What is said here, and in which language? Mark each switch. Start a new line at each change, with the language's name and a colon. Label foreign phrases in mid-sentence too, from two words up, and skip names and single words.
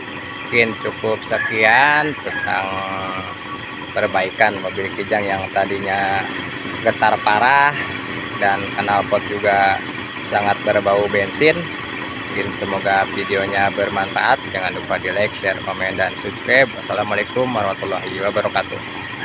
Indonesian: Mungkin cukup sekian tentang perbaikan mobil Kijang yang tadinya getar parah dan knalpot juga sangat berbau bensin. Semoga videonya bermanfaat. Jangan lupa di
English: like, share,
Indonesian: komen, dan subscribe.
Arabic: Wassalamualaikum warahmatullahi wabarakatuh.